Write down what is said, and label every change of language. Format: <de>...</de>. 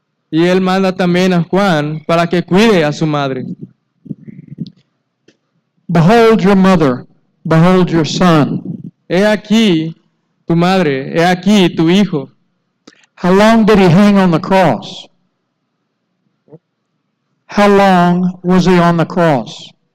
<es>Y él manda también a Juan para que cuide a su madre.</es> <en>Behold your mother, behold your son.</en> <es>He aquí tu madre, he aquí tu hijo.</es> <en>How long did he hang on the cross? How long was he on the cross?</en>